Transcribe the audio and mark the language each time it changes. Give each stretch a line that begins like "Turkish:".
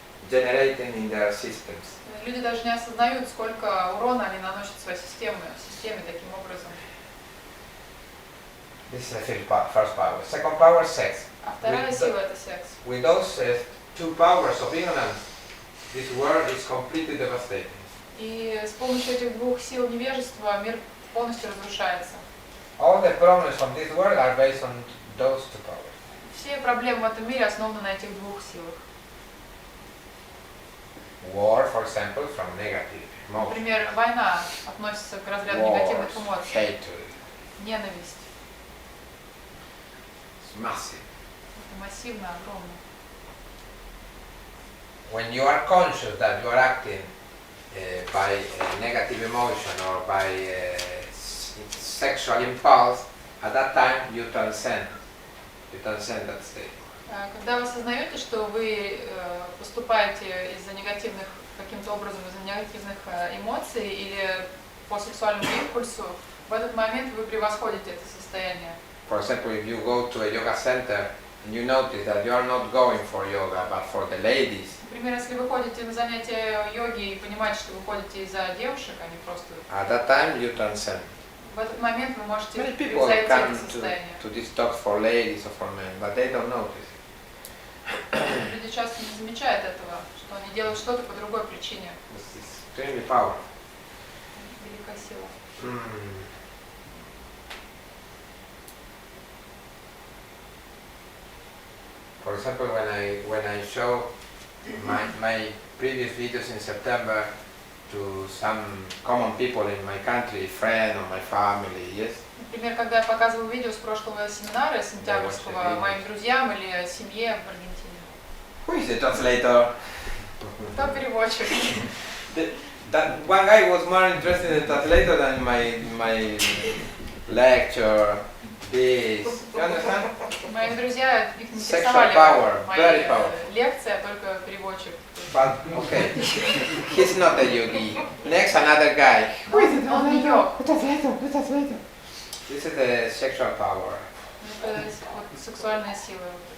English: generating in their systems.
Russian: Люди даже не осознают, сколько урона они наносят своей системе таким образом.
English: This is the first power. Second power, sex.
Russian: А вторая сила это секс.
English: With those two powers of ignorance, this world is completely devastated.
Russian: И с помощью этих двух сил невежества мир полностью разрушается.
English: All the problems of this world are based on those two powers.
Russian: Все проблемы в этом мире основаны на этих двух силах.
English: War, for example, from negative emotions.
Russian: Например, война относится к разряду негативных эмоций.
English: Hatred.
Russian: Ненависть.
English: It's massive.
Russian: Это массивно, огромно.
English: When you are conscious that you are acting by negative emotion or by sexual impulse, at that time you transcend that state.
Russian: Когда вы осознаете, что вы поступаете из-за негативных, каким-то образом из-за негативных эмоций или по сексуальному импульсу, в этот момент вы превосходите это состояние.
English: For example, if you go to a yoga center and you notice that you are not going for yoga but for the ladies.
Russian: Например, если вы ходите на занятия йоги и понимаете, что вы ходите из-за девушек, а не просто...
English: At that time you transcend.
Russian: В этот момент вы можете
English: Many people
Russian: превзойти это
English: come
Russian: состояние.
English: to these talks for ladies or for men, but they don't notice.
Russian: Люди часто не замечают этого, что они делают что-то по другой причине.
English: This is extremely powerful.
Russian: Великая сила.
English: For example, when I show my previous videos in September to some common people in my country, friend or my family, yes.
Russian: Например, когда я показываю видео с прошлого семинара сентябрьского моим друзьям или семье в Аргентине.
English: Who is the translator?
Russian: Кто переводчик?
English: That one guy was more interested in the translator than my lecture. This. You understand?
Russian: Мои друзья, их не
English: Sexual
Russian: интересовали
English: power,
Russian: мои
English: very powerful.
Russian: лекции, а только переводчик.
English: But okay, he's not a yogi. Next, another guy.
Russian: Он не йог.
English: This is the sexual power.
Russian: Это вот сексуальная сила,